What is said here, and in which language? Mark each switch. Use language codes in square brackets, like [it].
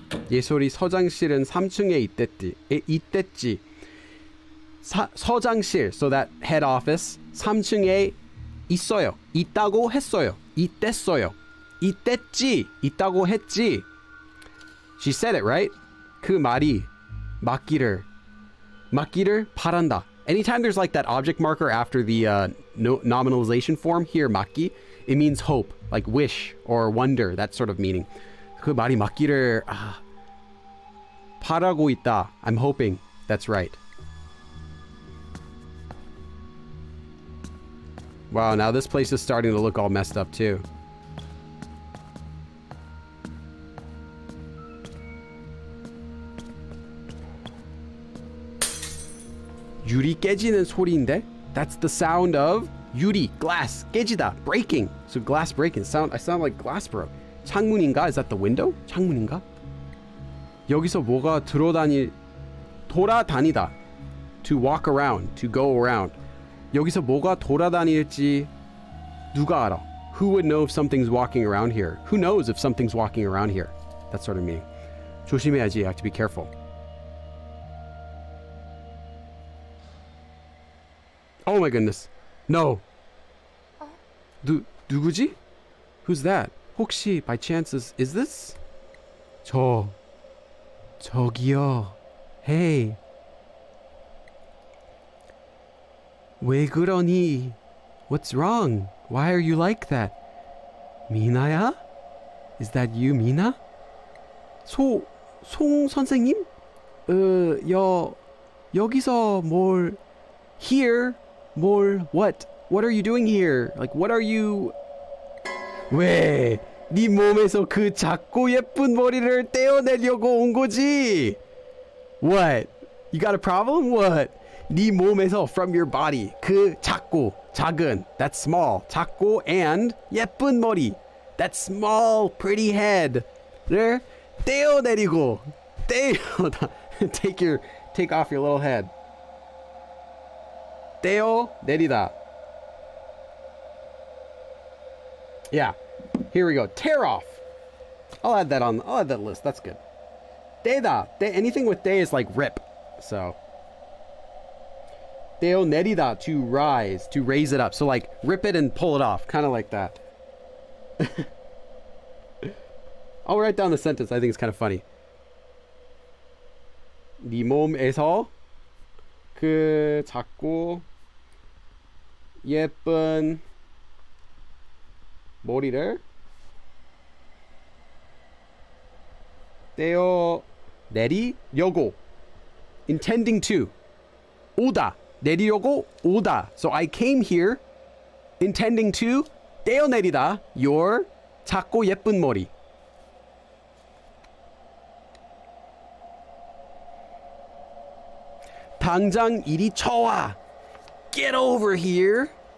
[ko] 예솔이 서장실은 3층에 있댔지. [en] 서장실, so that head office, [ko] 3층에 있어요. 있다고 했어요. 있댔어요. 있댔지. 있다고 했지. [en] She said it, right? [ko] 그 말이 맞기를 바란다. [en] Anytime there's like that object marker after the nominalization form, here, 맞기, it means hope, like wish or wonder, that sort of meaning. [ko] 그 말이 맞기를 바라고 있다. [en] I'm hoping that's right. Wow, now this place is starting to look all messed up too. [ko] 유리 깨지는 소리인데? [en] That's the sound of 유리, glass, 깨지다, breaking. So glass breaking. I sound like glass broke. [ko] 창문인가? [en] Is that the window? 창문인가? [ko] 여기서 뭐가 돌아다니다. [en] To walk around, to go around. [ko] 여기서 뭐가 돌아다닐지 누가 알아? [en] Who would know if something's walking around here? Who knows if something's walking around here? That sort of meaning. [ko] 조심해야지. [en] You have to be careful. Oh my goodness. No. [ko] 누구지? [en] Who's that? 혹시 by chance is this? [ko] 저기요. Hey. 왜 그러니? [en] What's wrong? Why are you like that? [ko] 미나야? [en] Is that you, 미나? [ko] 송 선생님? 여기서 뭘 here? [en] What are you doing here? Like, what are you... 왜? [ko] 네 몸에서 그 작고 예쁜 머리를 떼어내려고 온 거지? [en] What? You got a problem? What? [ko] 네 몸에서, [en] from your body, [ko] 그 작고, 작은, [en] that's small, 작고, and [ko] 예쁜 머리, [en] that small, pretty head를 [ko] 떼어내리고, [en] take off your little head. [ko] 떼어내리다. [en] Yeah, here we go. Tear off. I'll add that list. That's good. 떼다. Anything with 떼 is like rip. So. 떼어내리다, to rise, to raise it up. So like rip it and pull it off. Kind of like that. I'll write down the sentence. I think it's kind of funny. [ko] 네 몸에서 그 작고 예쁜 머리를 떼어내리려고, [en] intending to, [ko] 오다, 내리려고 오다. [en] So I came here intending to 떼어내리다 your [ko] 작고 예쁜 머리. 당장 이리 쳐와. [en] Get over here.